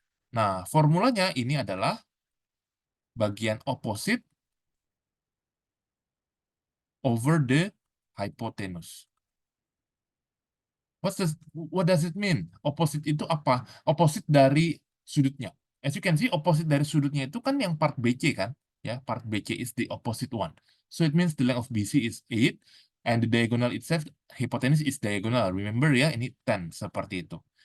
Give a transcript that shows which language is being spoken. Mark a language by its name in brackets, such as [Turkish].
[Indonesian] Nah, formulanya ini adalah bagian [English] opposite over the hypotenuse. What does it mean? [Indonesian] Opposite itu apa? Opposite dari sudutnya. [English] As you can see, [Indonesian] opposite dari sudutnya itu kan yang part BC kan? [English] Ya, part BC is the opposite one. So it means the length of BC is 8 and the diagonal itself, hypotenuse is diagonal. [Indonesian] Remember ya, ini 10 seperti itu.